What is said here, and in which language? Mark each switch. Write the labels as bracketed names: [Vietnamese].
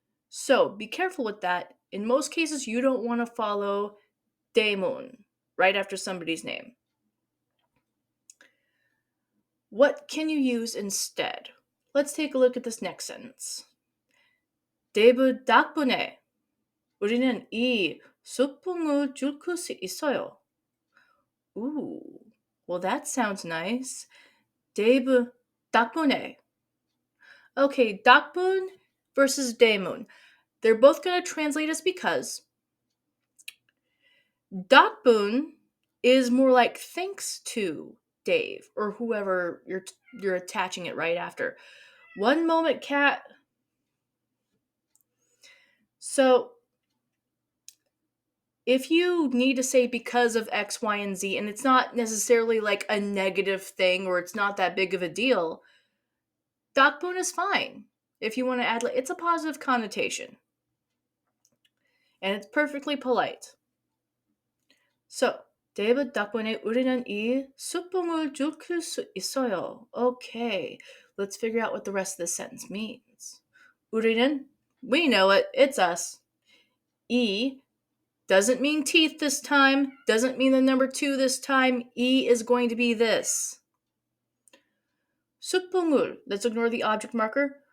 [English] So be careful with that. In most cases, you don't want to follow Daemon right after somebody's name. What can you use instead? Let's take a look at this next sentence. [Korean] 데이브 덕분에 우리는 이 소풍을 즐길 수 있어요. [English] Ooh, well that sounds nice. [Korean] 데이브 덕분에. [English] Okay, 덕분 versus Daemun. They're both going to translate as because. 덕분 is more like thanks to Dave or whoever you're attaching it right after. One moment, cat. So if you need to say because of X, Y, and Z, and it's not necessarily like a negative thing or it's not that big of a deal, 덕분 is fine. If you want to add, it's a positive connotation. And it's perfectly polite. [Korean] So, 데이브 덕분에 우리는 이 소풍을 즐길 수 있어요. [English] Okay, let's figure out what the rest of this sentence means. 우리는, we know it, it's us. 이 doesn't mean teeth this time, doesn't mean the number 2 this time. E is going to be this. 소풍을, let's ignore the object marker.